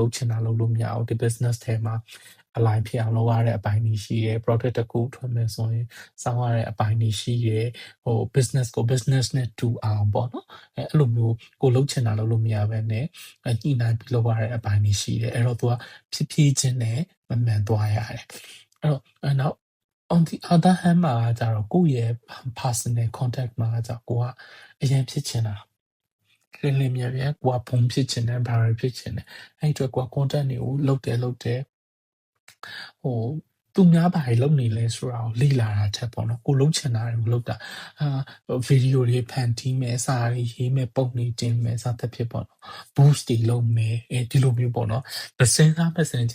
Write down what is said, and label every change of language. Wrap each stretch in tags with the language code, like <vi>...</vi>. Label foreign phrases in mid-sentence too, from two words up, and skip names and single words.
<my>လုပ်ချင်တာလုပ်လို့မရအောင်ဒီ business ထဲမှာalign ဖြစ်အောင်လုပ်ရတဲ့အပိုင်းတွေရှိတယ် product တစ်ခုထွက်မယ်ဆိုရင်စောင့်ရ တဲ့အပိုင်းတွေရှိတယ်business ကို business နဲ့တူအောင်ပေါ့နော်အဲ့လိုမျိုးကိုလုပ်ချင်တာလုပ်လို့မရဘဲနဲ့ညှိနှိုင်းပြီးလုပ်ရတဲ့အပိုင်းတွေရှိတယ်အဲ့တော့သူကဖြည်းချင်းနဲ့မမှန်သွားရတယ်အဲ့တော့နောက်</my> <en>on the other hand</en> <my>မှာကြတော့ကိုယ့်ရဲ့</my> <en>personal contact</en> <my>မှာကြကိုကအရင်ဖြစ်ချင်တာလင်းမြဲကိုကဘုံဖြစ်ချင်တယ်ဘာတွေဖြစ်ချင်တယ်အဲ့အတွက်ကိုက content တွေကိုလုပ်တယ် သူများဘာတွေလုပ်နေလဲဆိုတာကိုလေ့လာတာချက်ပေါ့နော်ကိုလုပ်ချင်တာတွေကိုလုပ်တာဗီဒီယိုတွေဖန်တီးမယ်စာတွေရေးမယ်ပုံတွေတင်မယ်စသဖြင့်ပေါ့နော် boost တွေလုပ်မယ်ဒီလိုမျိုးပေါ့နော်စဉ်းစားမဲ့စင်ချ</my>